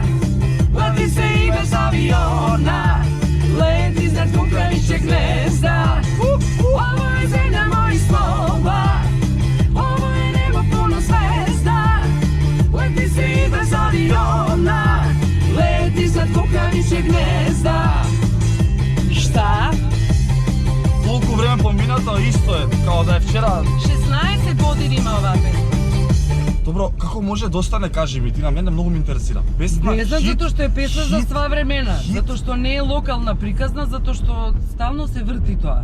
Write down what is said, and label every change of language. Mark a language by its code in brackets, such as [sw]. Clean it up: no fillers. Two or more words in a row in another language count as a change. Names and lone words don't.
[sr] Leti se i bez aviona, leti iznad kukavičjeg gnezda. Ovo je zemlja mojih snova, ovo je nebo puno zvezda. Leti se i bez aviona, leti iznad kukavičjeg gnezda. Šta? [mk] Толку време поминато, исто е, као да е вчера. 16 години има оваа песна. Добро, како може да остане, кажи ми, ти на мене многу ме интересира. Песна Не знам хит, затоа што е песна за хит. [sr] сва времена, [mk] хит. затоа што не е локална приказна, затоа што стално се врти тоа.